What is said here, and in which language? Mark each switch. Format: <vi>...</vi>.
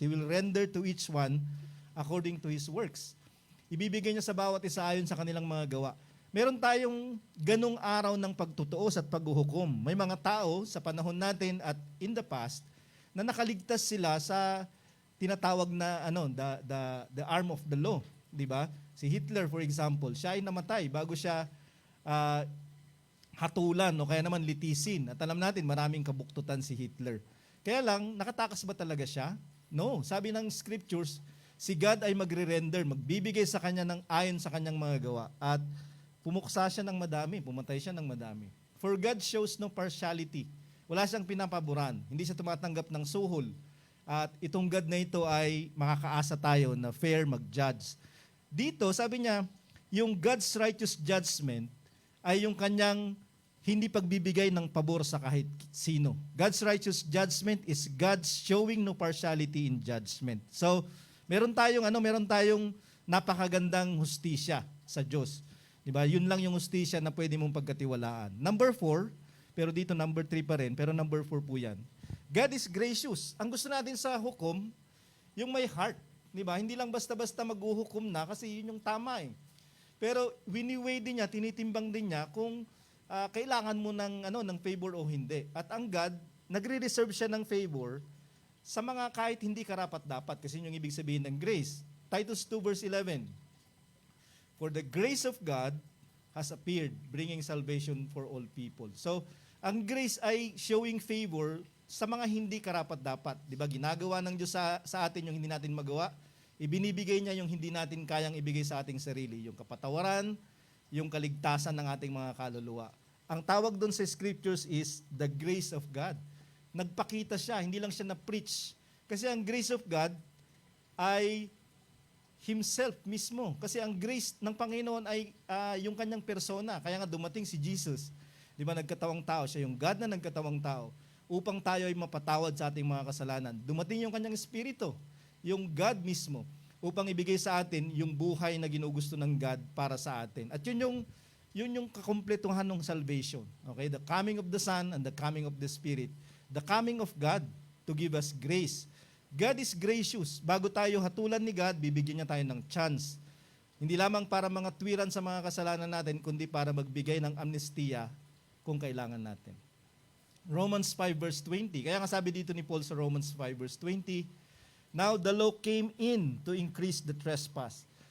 <en>He will render to each one according to his works.</en> <tl>Ibibigay niya sa bawat isa ayon sa kanilang mga gawa. Meron tayong ganung araw ng pagtutuos at paghuhukom. May mga tao sa panahon natin at</tl> <en>in the past</en> <tl>na nakaligtas sila sa tinatawag na</tl> <en>the arm of the law,</en> <tl>di ba? Si Hitler</tl> <en>for example,</en> <tl>siya ay namatay bago siya hatulan o kaya naman litisin. At alam natin maraming kabuktutan si Hitler. Kaya lang, nakatakas ba talaga siya? No. Sabi ng scriptures, si God ay magre-render, magbibigay sa kanya ng ayon sa kanyang mga gawa. At pumuksa siya ng madami, pumatay siya ng madami.</tl> <en>For God shows no partiality.</en> <tl>Wala siyang pinapaboran. Hindi siya tumatanggap ng suhol. At itong God na ito ay makakaasa tayo na fair mag-judge. Dito, sabi niya, yung</tl> <en>God's righteous judgment</en> <tl>ay yung kanyang hindi pagbibigay ng pabor sa kahit sino.</tl> <en>God's righteous judgment is God's showing no partiality in judgment.</en> <tl>So, meron tayong napakagandang hustisya sa Diyos. Diba? Yun lang yung hustisya na pwede mong pagkatiwalaan. Number 4, pero dito number 3 pa rin, pero number 4 po yan.</tl> <en>God is gracious.</en> <tl>Ang gusto natin sa hukom, yung may heart. Diba? Hindi lang basta-basta maghuhukom na kasi yun yung tama eh. Pero wini-weigh din niya, tinitimbang din niya kung kailangan mo ng favor o hindi. At ang God, nagre-reserve siya ng favor sa mga kahit hindi karapat-dapat kasi yun yung ibig sabihin ng grace.</tl> <en>Titus 2 verse 11. For the grace of God has appeared, bringing salvation for all people.</en> <tl>So, ang grace ay</tl> <en>showing favor</en> <tl>sa mga hindi karapat-dapat. Di ba? Ginagawa ng Diyos sa atin yung hindi natin magawa. Ibinibigay niya yung hindi natin kayang ibigay sa ating sarili. Yung kapatawaran, yung kaligtasan ng ating mga kaluluwa. Ang tawag doon sa scriptures</tl> <en>is the grace of God.</en> <tl>Nagpakita siya, hindi lang siya na-preach. Kasi ang grace of God ay Himself mismo. Kasi ang grace ng Panginoon ay yung kanyang persona. Kaya nga dumating si Jesus. Di ba, nagkatawang tao. Siya yung God na nagkatawang tao. Upang tayo ay mapatawad sa ating mga kasalanan. Dumating yung kanyang espiritu. Yung God mismo. Upang ibigay sa atin yung buhay na ginugusto ng God para sa atin. At yun yung kakumpletuhan ng salvation. Okay?</tl> <en>The coming of the Son and the coming of the Spirit. The coming of God to give us grace. God is gracious.</en> <tl>Bago tayo hatulan ni God, bibigyan niya tayo ng chance. Hindi lamang para mga tuwiran sa mga kasalanan natin, kundi para magbigay ng amnestia kung kailangan natin.</tl> <en>Romans 5 verse 20.</en> <tl>Kaya nga sabi dito ni Paul sa</tl> <en>Romans 5 verse 20, now the law came in to increase the trespass.</en>